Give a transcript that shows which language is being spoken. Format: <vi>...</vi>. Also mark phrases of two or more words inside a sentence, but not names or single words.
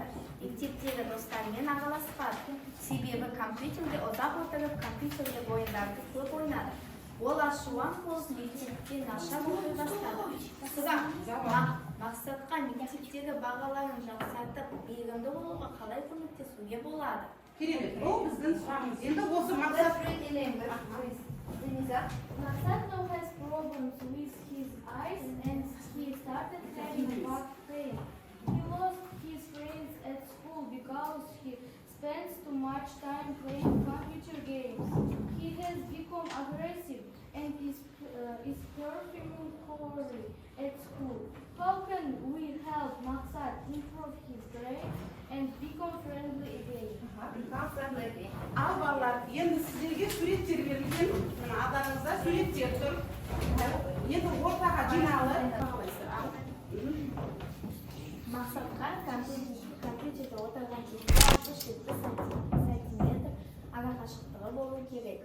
<kk>Мектептегі достарымен араласпады. Себебі компьютерде ұзақ отырып, компьютерлік ойындарды көп ойнады. Ол ашуан болып мектепте нашар оқи бастады. Мақсатқа мектептегі бағаларын жақсартып, белгілі болуға қалай көмектесуге болады? Керемет, бұл біздің сұрағымыз. Енді осы мақсат</kk> <en>Maksat now has problems with his eyes and he started having back pain. He lost his friends at school because he spends too much time playing computer games. He has become aggressive and is performing poorly at school. How can we help Maksat improve his grades and become friendly again?</en> <kk>Ал балалар, енді сіздерге суреттер берілген, алдарыңызда суреттер тұр. Енді ортаға жиналы. Мақсатқа компьютерде отырған кезде 60-70 сантиметр арақашықтығы болу керек.</kk>